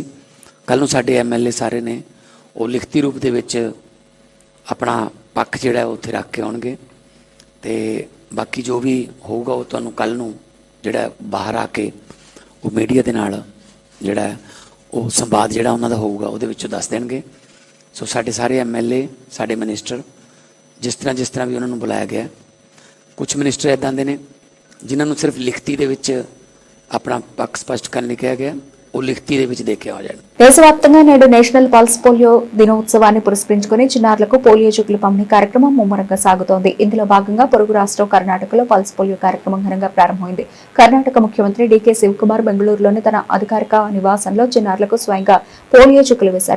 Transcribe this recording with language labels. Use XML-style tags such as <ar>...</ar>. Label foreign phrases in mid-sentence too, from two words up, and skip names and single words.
<pa>ਕੱਲ ਨੂੰ ਸਾਡੇ ਐਮਐਲਏ ਸਾਰੇ ਨੇ ਉਹ ਲਿਖਤੀ ਰੂਪ ਦੇ ਵਿੱਚ ਆਪਣਾ ਪੱਖ ਜਿਹੜਾ ਉੱਥੇ ਰੱਖ ਕੇ ਆਉਣਗੇ ਤੇ ਬਾਕੀ ਜੋ ਵੀ ਹੋਊਗਾ ਉਹ ਤੁਹਾਨੂੰ ਕੱਲ ਨੂੰ ਜਿਹੜਾ ਬਾਹਰ ਆ ਕੇ ਉਹ ਮੀਡੀਆ ਦੇ ਨਾਲ ਜਿਹੜਾ ਉਹ ਸੰਵਾਦ ਜਿਹੜਾ ਉਹਨਾਂ ਦਾ ਹੋਊਗਾ ਉਹਦੇ ਵਿੱਚੋਂ ਦੱਸ ਦੇਣਗੇ। ਸੋ ਸਾਡੇ ਸਾਰੇ ਐਮਐਲਏ ਸਾਡੇ ਮਿਨਿਸਟਰ ਜਿਸ ਤਰ੍ਹਾਂ ਵੀ ਉਹਨਾਂ ਨੂੰ ਬੁਲਾਇਆ ਗਿਆ। ਕੁਝ ਮਿਨਿਸਟਰ ਇੱਦਾਂ ਦੇ ਨੇ ਜਿਨ੍ਹਾਂ ਨੂੰ ਸਿਰਫ ਲਿਖਤੀ ਦੇ ਵਿੱਚ ਆਪਣਾ ਪੱਖ ਸਪਸ਼ਟ ਕਰਨ ਲਈ ਕਿਹਾ ਗਿਆ, ਉਹ ਲਿਖਤੀ ਦੇ ਵਿੱਚ ਦੇ ਕੇ ਆ ਜਾਣ।</pa> <te>దేశవ్యాప్తంగా నేడు నేషనల్ పల్స్ పోలియో దినోత్సవాన్ని పురస్కరించుకుని చిన్నారులకు పోలియో చుక్కలు పంపిణీ కార్యక్రమం ముమ్మరంగా సాగుతోంది. ఇందులో భాగంగా పొరుగు రాష్ట్రం కర్ణాటకలో పల్స్ పోలియో కార్యక్రమం ఘనంగా ప్రారంభమైంది. కర్ణాటక ముఖ్యమంత్రి డీకే శివకుమార్ బెంగళూరులోని తన అధికారిక నివాసంలో చిన్నారులకు స్వయంగా పోలియో చుక్కలు వేశారు.</te>